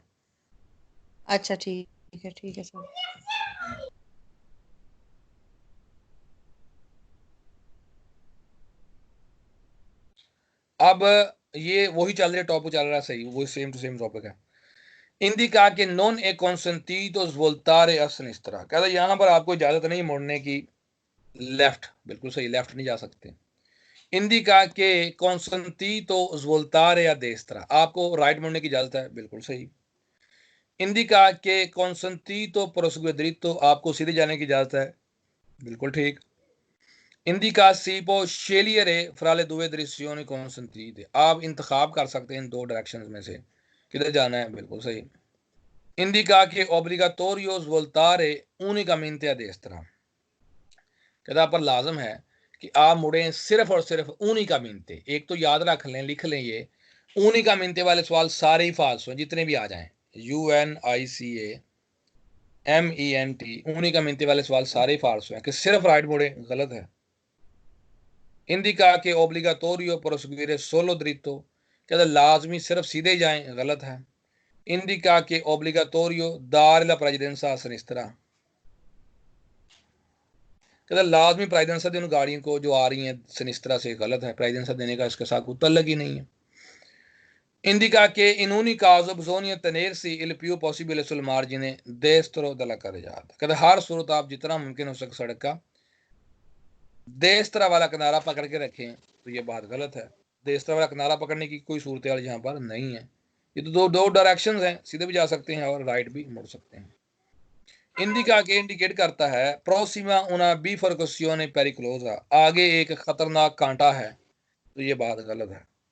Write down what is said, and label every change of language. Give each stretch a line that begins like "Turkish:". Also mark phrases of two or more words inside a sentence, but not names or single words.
Urdu: اچھا ٹھیک ہے سر. اب یہ وہی چل رہا ٹاپک چل رہا ہے، صحیح وہی
English: same to same
Urdu: ٹاپک ہے.
Italian: indica che non è consentito svoltare a sinistra,
Urdu: کہتا ہے یہاں پر آپکو اجازت نہیں مڑنے کی لیفٹ، بالکل صحیح، لیفٹ نہیں جا سکتے.
Italian: indica che consentito svoltare a destra,
Urdu: آپکو رائٹ مڑنے کی اجازت ہے، بالکل صحیح.
Italian: indica che consentito prosegue dritto,
Urdu: آپکو سیدھے جانے کی اجازت ہے، بالکل ٹھیک.
Italian: इंडिका si può scegliere fra le due direzioni consentite,
Urdu: آپ انتخاب کر سکتے ہیں ان دو ڈائریکشنز میں سے کدھر جانا ہے، بالکل صحیح.
Italian: indica che obbligatorio svoltare unicamente a destra,
Urdu: کہتا پر لازم ہے کہ آپ مڑیں صرف اور صرف unicamente، ایک تو یاد رکھ لیں، لکھ لیں، یہ unicamente والے سوال سارے ہی فالس ہیں جتنے بھی آ جائیں, UNICA unicamente والے سوال سارے ہی فالس ہیں کہ صرف رائٹ مڑے، غلط ہے.
Italian: indica che obbligatorio proseguire solo dritto,
Urdu: کہتا لازمی صرف سیدھے جائیں، غلط ہے.
Italian: indica che obbligatorio dare la precedenza a sinistra,
Urdu: کہتا لازمی پرائیڈنسا دے ان گاڑیوں کو جو آ رہی ہیں سنسترا سے، غلط ہے، پرائیڈنسا دینے کا اس کے ساتھ کوئی تعلق ہی نہیں ہے.
Italian: indica che in ogni caso bisogna tenersi il più possibile sul margine destro della carreggiata,
Urdu: کہتا ہر صورت آپ جتنا ممکن ہو سکے سڑک کا دیسترا والا کنارہ پکڑ کے رکھیں، تو یہ بات غلط ہے. دیسترا والا کنارہ پکڑنے کی کوئی صورت حال یہاں پر نہیں ہے. یہ تو دو ڈائریکشنز ہیں، سیدھے بھی جا سکتے ہیں اور رائٹ بھی مڑ سکتے ہیں.
Italian: indica che
Urdu: انڈیکیٹ کرتا ہے
Italian: prossima una biforcazione pericolosa,
Urdu: آگے ایک خطرناک کانٹا ہے، تو یہ بات غلط ہے.